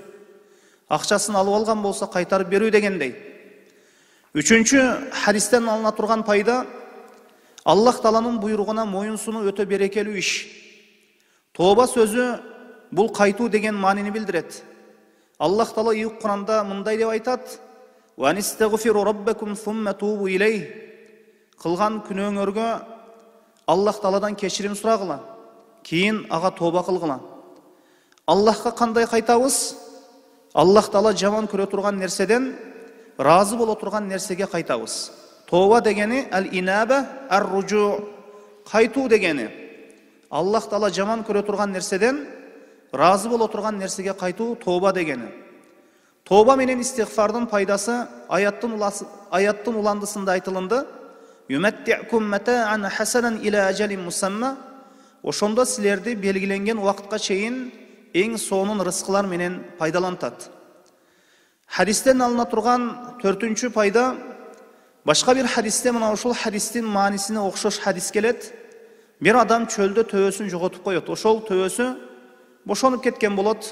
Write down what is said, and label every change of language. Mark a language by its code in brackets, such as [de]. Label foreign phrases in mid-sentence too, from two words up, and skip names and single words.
[ky] Акчасын алып алган болсо кайтарып берүү дегендей. Үчүнчү хадистен алына турган пайда Аллах Тааланын буйругуна моюн сунуу өтө берекелүү иш. Тоба сөзү бул кайтуу деген маанини билдирет. Аллах Таала Ийүк Куранда мындай деп айтат: [ar] "واستغفروا ربكم ثم توبوا إليه." [ky] Кылган күнөөңөргө Аллах Тааладан кечирим сурагыла, кийин ага тоба кылгыла. Аллахка кандай кайтабыз? Аллах Таала жаман көрө турган нерседен разы боло турган нерсеге кайтабыз. Тоба дегени ал-инаба, ар-руджу, кайтуу дегени. Аллах Таала жаман көрө турган нерседен разы боло турган нерсеге кайтуу тоба дегени. Тоба менен истигфардын пайдасы аяттын уландысында айтылынды. [ar] يمتعكم متاعا حسنا إلى أجل مسمى. [ky] Ошондо силерди белгиленген убакытка чейин эң сонун рызкылар менен пайдалантат. Хадистен алына турган 4-чү пайда, башка бир хадисте мына ошол хадистин маанисине окшош хадис келет. Бир адам чөлдө төбөсүн жоготуп коет. Ошол төбөсү бошонуп кеткен болот.